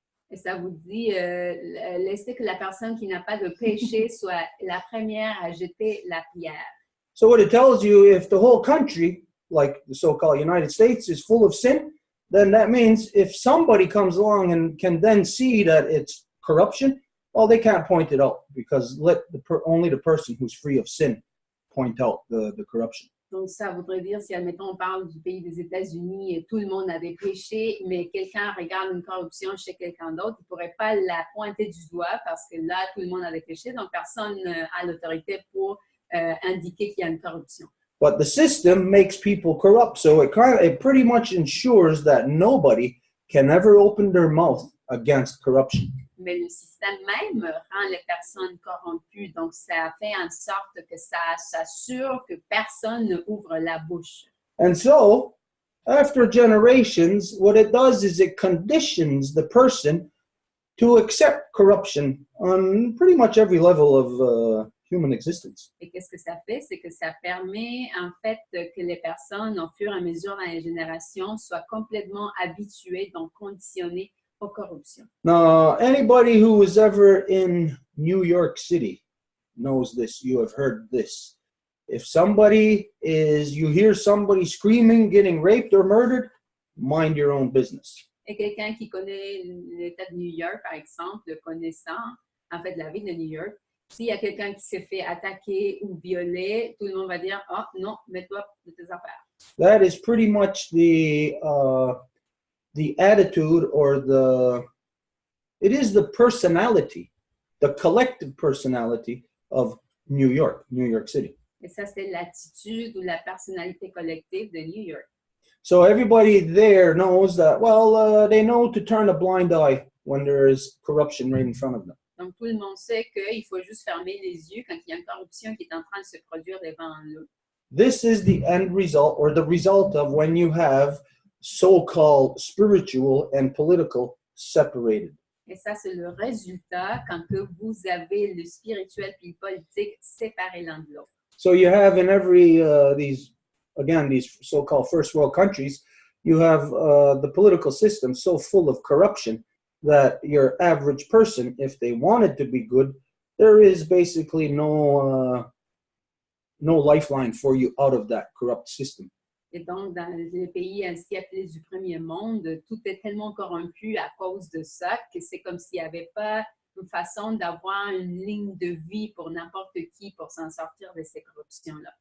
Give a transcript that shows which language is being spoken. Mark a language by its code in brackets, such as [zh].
[fr] Et ça vous dit, laissez que la personne qui n'a pas de péché soit la première à jeter la pierre. [en] So what it tells you, if the whole country, like the so-called United States, is full of sin, then that means if somebody comes along and can then see that it's corruption, well, they can't point it out, because only the person who's free of sin point out the corruption. [fr] Donc, ça voudrait dire, si, admettons, on parle du pays des États-Unis et tout le monde a des péchés, mais quelqu'un regarde une corruption chez quelqu'un d'autre, il ne pourrait pas la pointer du doigt parce que là, tout le monde a des péchés, donc personne n'a l'autorité pour indiquer qu'il y a une corruption. [en] But the system makes people corrupt, so it pretty much ensures that nobody can ever open their mouth against corruption. [fr] Mais le système même rend les personnes corrompues, donc ça fait en sorte que ça s'assure que personne ne ouvre la bouche. [en] And so, after generations, what it does is it conditions the person to accept corruption on pretty much every level of human existence. [fr] Et qu'est-ce que ça fait? C'est que ça permet en fait que les personnes, au fur et à mesure dans les générations, soient complètement habituées, donc conditionnées aux corruptions. [en] Now, anybody who was ever in New York City knows this. You have heard this. If you hear somebody screaming, getting raped or murdered, mind your own business. [fr] Et quelqu'un qui connaît l'État de New York, par exemple, le connaissant, en fait, la ville de New York, s'il y a quelqu'un qui s'est fait attaquer ou violer, tout le monde va dire « Ah, non, mets-toi de tes affaires ». [en] That is pretty much the attitude, or it is the personality, the collective personality of New York City. [fr] Et ça, c'est l'attitude ou la personnalité collective de New York. [en] So everybody there knows that, they know to turn a blind eye when there is corruption right in front of them. [fr] Donc, tout le monde sait qu'il faut juste fermer les yeux quand il y a une corruption qui est en train de se produire devant eux. [en] This is the end result, or the result of when you have so-called spiritual and political separated. [fr] Et ça, c'est le résultat quand que vous avez le spirituel et le politique séparés l'un de l'autre. [en] So you have in every, these so-called first world countries, you have the political system so full of corruption that your average person, if they wanted to be good, there is basically no lifeline for you out of that corrupt system. [fr] Et donc, dans les pays ainsi appelés du premier monde, tout est tellement corrompu à cause de ça que c'est comme s'il n'y avait pas une façon d'avoir une ligne de vie pour n'importe qui pour s'en sortir de ces corruptions-là.